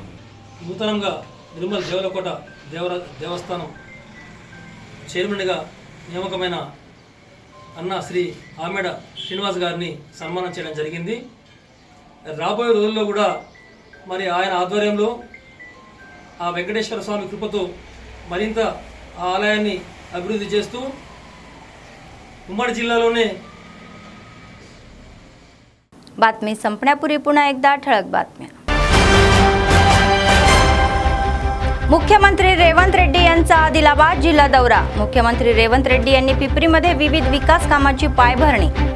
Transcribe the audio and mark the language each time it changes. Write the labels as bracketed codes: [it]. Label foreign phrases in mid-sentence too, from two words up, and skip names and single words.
[te] నూతనంగా నిర్మల్ దేవరకోట దేవస్థానం చైర్మన్గా నియామకమైన అన్న శ్రీ ఆమెడ శ్రీనివాస్ గారిని సన్మానం చేయడం జరిగింది. రాబోయే రోజుల్లో కూడా మరి ఆయన ఆధ్వర్యంలో ఆ వెంకటేశ్వర స్వామి కృపతో మరింత ఆ ఆలయాన్ని అభివృద్ధి చేస్తూ ఉమ్మడి జిల్లాలోనే [mr] बातमी संपण्यापूर्वी पुन्हा एकदा ठळक बातम्या. मुख्यमंत्री रेवंत रेड्डी यांचा आदिलाबाद जिल्हा दौरा. मुख्यमंत्री रेवंत रेड्डी यांनी पिपरीमध्ये विविध विकास कामांची पायभरणी.